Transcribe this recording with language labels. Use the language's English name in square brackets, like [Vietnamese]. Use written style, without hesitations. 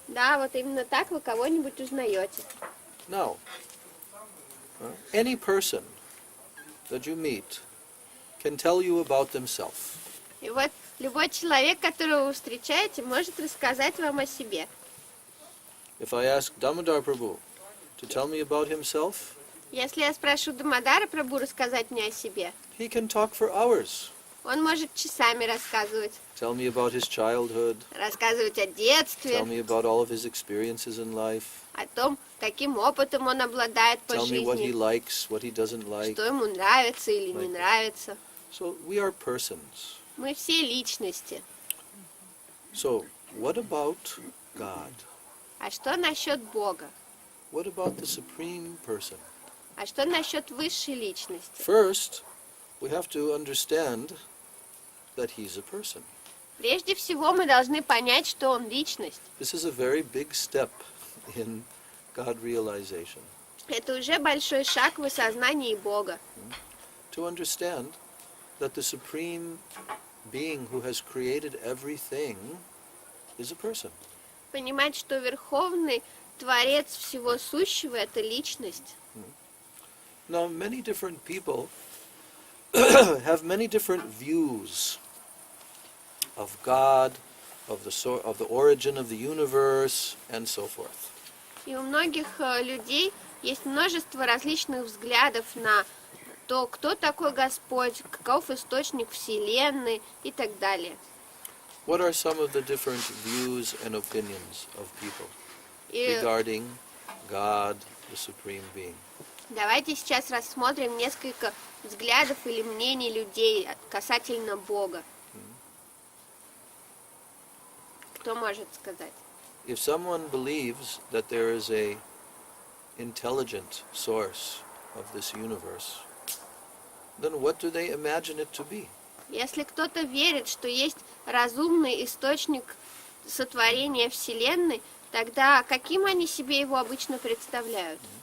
[Russian] Да, вот именно так вы кого-нибудь узнаете. [English] Now, any person that you meet can tell you about themselves. [Russian] И вот любой человек, которого вы встречаете, может рассказать вам о себе. [English] If I ask Damodar Prabhu to tell me about himself, [Russian] Если я спрошу Дамодара Прабху рассказать мне о себе, [English] he can talk for hours. [Russian] он может часами рассказывать. [English] Tell me about his childhood, [Russian] Рассказывать о детстве, [English] tell me about all of his experiences in life, [Russian] о том, каким опытом он обладает по [English] tell me what he [Russian] жизни, [English] likes, what he doesn't like. [Russian] что ему нравится или не нравится. [English] So we are persons. [Russian] Мы все личности. [English] So what about God? [Russian] А что насчет Бога? [English] What about the supreme person? [Russian] А что насчет высшей личности? [English] First, we have to understand that he's a person. [Russian] Прежде всего мы должны понять, что он личность. [English] This is a very big step in God realization. [Russian] Это уже большой шаг в осознании Бога. [English] To understand that the supreme being who has created everything is a person. [Russian] Понимать, что Верховный Творец всего сущего – это личность. [English] Now, many different people have many different views of God, of the origin of the universe, and so forth. [Russian] И у многих людей есть множество различных взглядов на то, кто такой Господь, каков источник Вселенной и так далее. [English] What are some of the different views and opinions of people [Russian] И [English] regarding God, the supreme being? [Russian] давайте сейчас рассмотрим несколько взглядов или мнений людей касательно Бога. Кто может сказать? [English] If someone believes that there is a intelligent source of this universe, then what do they imagine it to be? [Russian] Если кто-то верит, что есть разумный источник сотворения Вселенной, тогда каким они себе его обычно представляют?